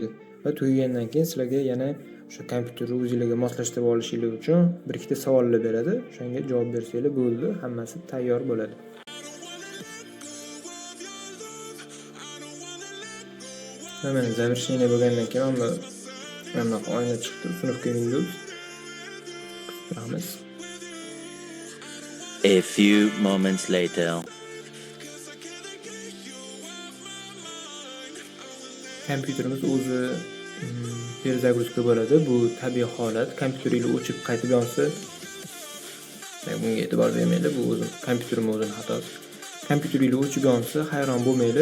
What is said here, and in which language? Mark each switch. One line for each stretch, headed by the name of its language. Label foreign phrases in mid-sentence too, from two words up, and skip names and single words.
Uzbek: Va tugagandan keyin sizlarga yana o'sha kompyuterni o'zingizlarga moslashtirib olishingiz uchun bir ikkita savollar beradi. O'shanga javob bersanglar bo'ldi, hammasi tayyor bo'ladi. Mana завершение bo'lgandan keyin mana bu oyna chiqdi, sinfga Windows. Rahmat.
English: A few moments later.
Uzbek: Kompyuterimiz o'zi перезагрузка bo'ladi. Bu tabiiy holat. Kompyuteringiz o'chib qaytib yonsa, bunga e'tibor bermanglar. Bu o'zim kompyuterim o'zining xatosi. Kompyuteringiz o'chib yonsa, hayron bo'lmanglar.